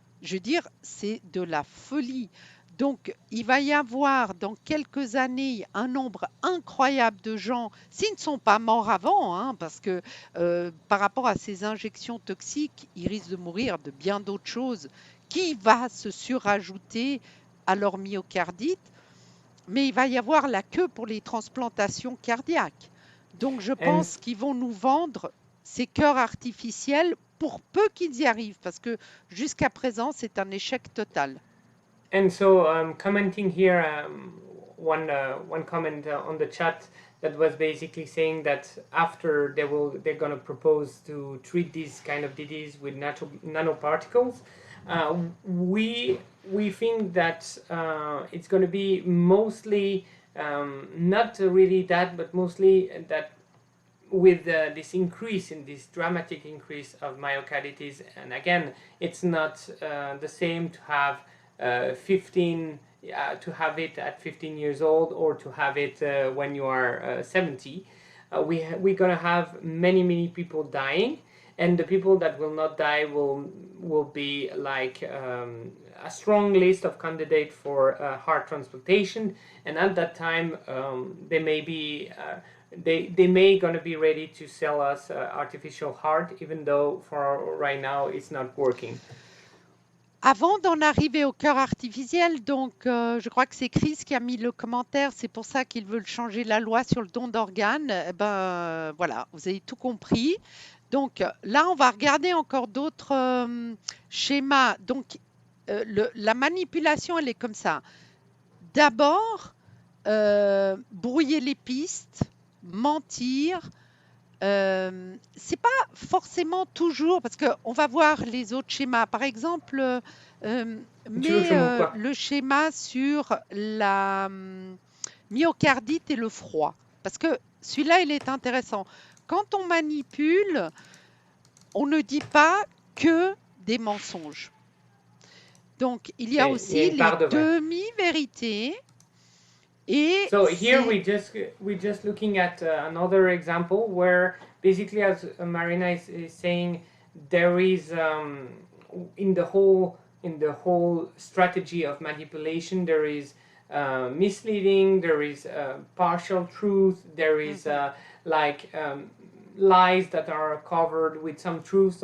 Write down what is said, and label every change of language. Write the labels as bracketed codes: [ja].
[fr] Je veux dire, c'est de la folie. Donc, il va y avoir dans quelques années un nombre incroyable de gens, s'ils ne sont pas morts avant, hein, parce que par rapport à ces injections toxiques, ils risquent de mourir de bien d'autres choses qui va se surajouter à leur myocardite. Mais il va y avoir la queue pour les transplantations cardiaques. Donc, je pense qu'ils vont nous vendre ces cœurs artificiels pour peu qu'ils y arrivent, parce que jusqu'à présent, c'est un échec total. [en] And so, commenting here, one comment on the chat that was basically saying that after they're going to propose to treat these kind of disease with nanoparticles, we think that it's going to be mostly not really that, but mostly that with this increase in this dramatic increase of myocarditis, and again, it's not the same to have 15 to have it at 15 years old, or to have it when you are 70. We're gonna have many people dying, and the people that will not die will be like a strong list of candidates for heart transplantation, and at that time they may be they may gonna be ready to sell us artificial heart, even though for right now it's not working. [fr] Avant d'en arriver au cœur artificiel, donc je crois que c'est Chris qui a mis le commentaire, c'est pour ça qu'ils veulent changer la loi sur le don d'organes. Eh ben voilà, vous avez tout compris. Donc là, on va regarder encore d'autres schémas. Donc la manipulation, elle est comme ça. D'abord, brouiller les pistes, mentir. C'est pas forcément toujours, parce qu'on va voir les autres schémas. Par exemple, le schéma sur la myocardite et le froid, parce que celui-là, il est intéressant. Quand on manipule, on ne dit pas que des mensonges. Donc, il y a aussi les demi-vérités. [en] So here we're just looking at another example where basically, as Marina is saying, there is in the whole strategy of manipulation, there is misleading, there is partial truth, there is lies that are covered with some truth.